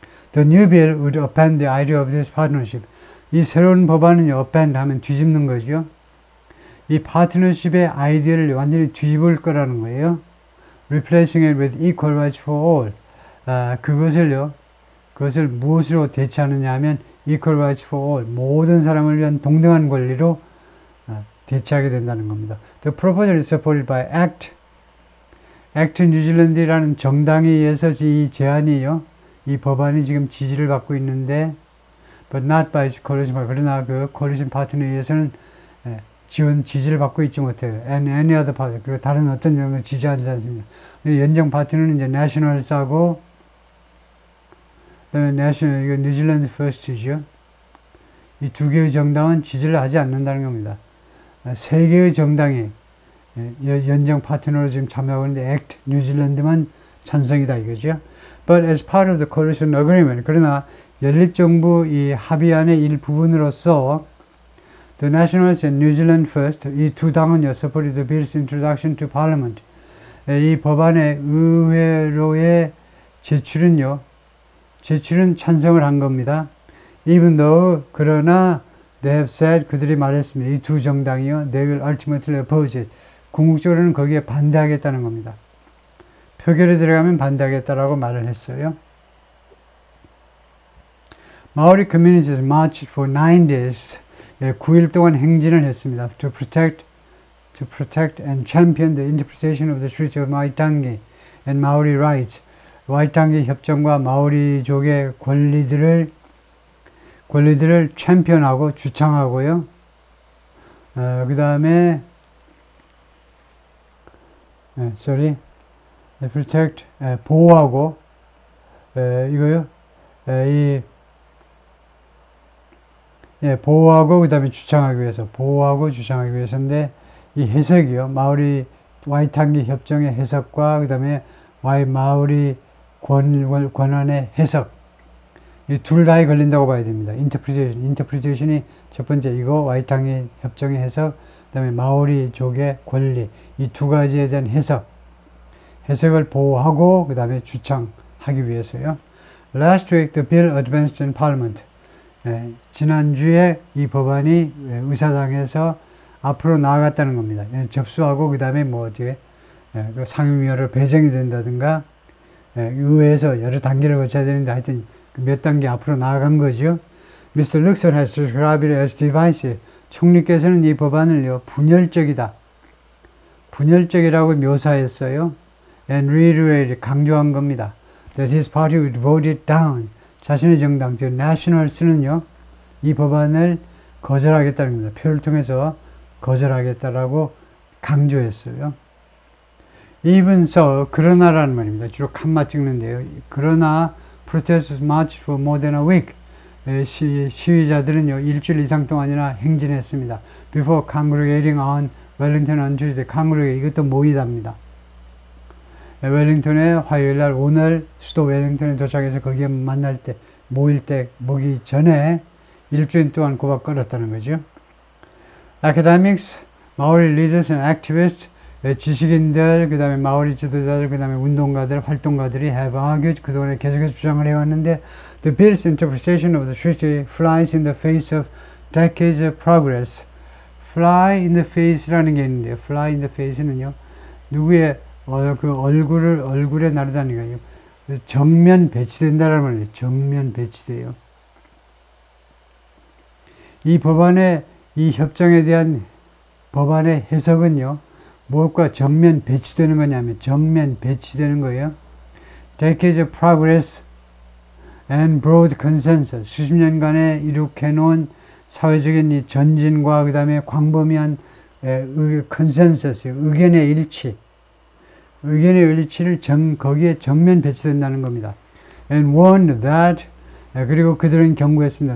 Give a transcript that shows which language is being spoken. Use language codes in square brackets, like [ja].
[en] The new bill would upend the idea of this partnership. [ko] 이 새로운 법안은요, upend 하면 뒤집는 거죠. 이 파트너십의 아이디어를 완전히 뒤집을 거라는 거예요. [en] replacing it with equal rights for all. [ko] 그것을 무엇으로 대체하느냐 하면 [en] equal rights for all, [ko] 모든 사람을 위한 동등한 권리로 대체하게 된다는 겁니다. [en] The proposal is supported by ACT [ko] 뉴질랜드라는 정당에 의해서 이 제안이요, 이 법안이 지금 지지를 받고 있는데, [en] but not by coalition partner. [ko] 그러나 그 coalition partner에 의해서는 지지를 받고 있지 못해요. [en] And any other party. [ko] 그리고 다른 어떤 정당을 지지하지 않습니다. 연정 파트너는 이제 내셔널스하고, 그다음에 내셔널, 이거 뉴질랜드 퍼스트죠. 이 두 개의 정당은 지지를 하지 않는다는 겁니다. 세 개의 정당이 연정 파트너로 지금 참여하고 있는데 ACT 뉴질랜드만 찬성이다 이거죠. [en] But as part of the coalition agreement, [ko] 그러나 연립정부 이 합의안의 일부분으로서 [en] The Nationals and New Zealand First, [ko] 이 두 당은요, [en] supported the bill's introduction to Parliament. [ko] 이 법안의 의회로의 제출은 찬성을 한 겁니다. [en] Even though, [ko] 그러나 [en] they have said, [ko] 그들이 말했습니다. 이 두 정당이요, [en] they will ultimately oppose it. [ko] 궁극적으로는 거기에 반대하겠다는 겁니다. 표결에 들어가면 반대하겠다라고 말을 했어요. [en] Maori communities marched for 9 days. [ko] 9일 동안 행진을 했습니다. [en] To protect and champion the interpretation of the Treaty of Waitangi and Maori rights. [ko] 와이탄기 협정과 마오리족의 권리들을 챔피언하고 주창하고요. 그 다음에 protect 보호하고 이거요. 보호하고 그 다음에 주창하기 위해서인데 이 해석이요. 마오리 와이탄기 협정의 해석과 그 다음에 마오리 권한의 해석, 이 둘 다에 걸린다고 봐야 됩니다. 인터프리테이션이 첫 번째 이거 와이탄기 협정의 해석, 그 다음에 마오리족의 권리, 이 두 가지에 대한 해석을 보호하고 그 다음에 주창하기 위해서요. [en] Last week the bill advanced in Parliament. [ko] 지난주에 이 법안이 의사당에서 앞으로 나아갔다는 겁니다. 접수하고 그 다음에 그 상임위원회로 배정이 된다든가 의회에서 여러 단계를 거쳐야 되는데 하여튼 몇 단계 앞으로 나아간 거죠. [en] Mr. Luxon has described it as divisive. [ko] 총리께서는 이 법안을요, 분열적이라고 묘사했어요. [en] And reiterated, [ko] 강조한 겁니다. [en] That his party would vote it down. [ko] 자신의 정당, 즉 Nationals는요, 이 법안을 거절하겠다는 겁니다. 표를 통해서 거절하겠다라고 강조했어요. [en] Even so, [ko] 그러나라는 말입니다. 주로 칸마 찍는데요. 그러나 [en] protesters marched for more than a week. [ko] 시위자들은요, 일주일 이상 동안이나 행진했습니다. [en] Before congregating on Wellington on Tuesday. [ko] 이것도 모이답니다. 웰링턴에 화요일날 오늘 수도 웰링턴에 도착해서 거기에 모이기 전에 일주일 동안 고박 걸었다는 거죠. [en] Academics, Maori leaders and activists, [ko] 지식인들, 그 다음에 마오리 지도자들, 그 다음에 운동가들, 활동가들이 [en] have argued, [ko] 그동안에 계속해서 주장을 해왔는데 [en] The bill's interpretation of the treaty flies in the face of decades of progress. [ko] Fly in the face라는 게 있는데요. Fly in the face는요, 누구의 그 얼굴에 나르다는 거예요. 정면 배치된다라는 말이에요. 정면 배치돼요. 이 협정에 대한 법안의 해석은요, 무엇과 정면 배치되는 거냐면, 정면 배치되는 거예요. [en] Decades of progress and broad consensus. [ko] 수십 년간에 이룩해 놓은 사회적인 이 전진과 그 다음에 광범위한 컨센서스, 의견의 일치를 거기에 정면 배치된다는 겁니다. [en] And warned that, [ko] 그리고 그들은 경고했습니다.